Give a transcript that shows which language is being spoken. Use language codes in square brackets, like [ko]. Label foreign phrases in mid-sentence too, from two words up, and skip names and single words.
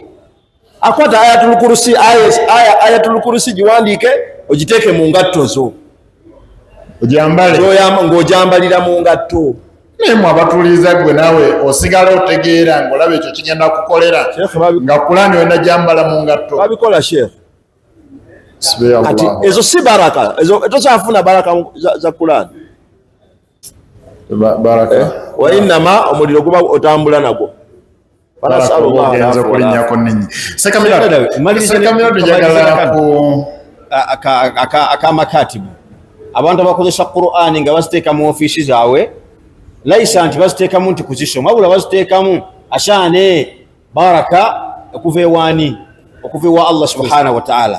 [lg] Akwata ayatul kursi giwandiike ogiteeke mu ngatto zo, ng'ojambalira mu ngatto. Naye mu abatuliza gwe naawe osigala otegeera ng'olaba ekyo kigenda kukolera nga Qur'ani wenda jambala mu ngatto. Babikola Sheikh. Kati ezo si baraka, ezo tokyafuna baraka za Qur'ani. Baraka [ar] وإنما [lg] omuliro guba otambula nagwo. Akamakatibu abantu abakozesa Qur'ani nga baziteeka mu ofiisi zaabwe, laisa nti baziteekamu nti kuzisoma, wabula baziteekamu ashane baraka okuva ewaani, okuva ewa Allah [ar] سبحانه وتعالى.